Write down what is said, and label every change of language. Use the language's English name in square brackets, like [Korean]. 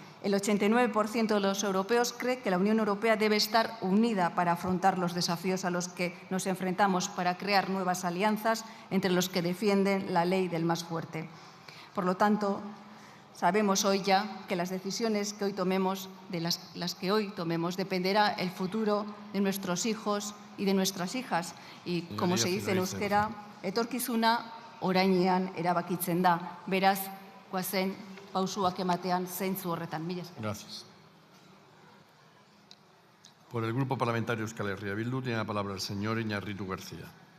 [Spanish] El 89% de los europeos cree que la Unión Europea debe estar unida para afrontar los desafíos a los que nos enfrentamos, para crear nuevas alianzas entre los que defienden la ley del más fuerte. Por lo tanto, sabemos hoy ya que las decisiones que hoy tomemos, de las que hoy tomemos, dependerá el futuro de nuestros hijos y de nuestras hijas. Y como se dice en euskera, [Basque] etorkizuna orainean erabakitzen da. Beraz, goazen pausuak ematean zeintzu horretan. Mila esker. [Spanish] Gracias. Por el Grupo Parlamentario Euskal Herria Bildu tiene la palabra el señor Iñárritu García.